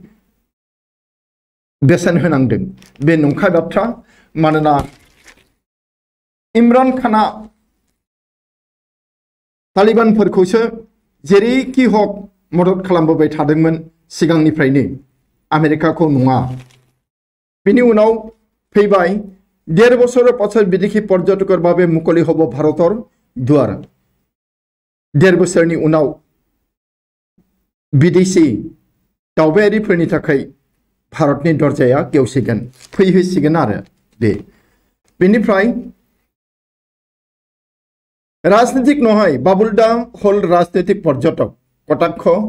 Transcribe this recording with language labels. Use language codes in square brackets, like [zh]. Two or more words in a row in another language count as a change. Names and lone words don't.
[brx] बेसेन होनांदों बे नंखाय बाथ्रा मानोना इमरान खाना तालिबानफोरखौसो जेरैखि हक मदद खालामबोबाय थादोंमोन सिगांनिफ्रायनो आमेरिकाखौ नङा बिनि उनाव फैबाय [as] 1.5 বছৰৰ পাছত বিদেশী পৰ্যটকৰ বাবে মুকলি হ'ব ভাৰতৰ দুৱাৰ [brx] 1.5 বছৰनि उनाव विदेशी दावबायारिफोरनि थाखाय भारतनि दरजाया गेवसिगोन फैहोसिगोन आरो बेनिफ्राय [as] ৰাজনৈতিক নহয় বাবুলদা হ'ল ৰাজনৈতিক পৰ্যটক কটাক্ষ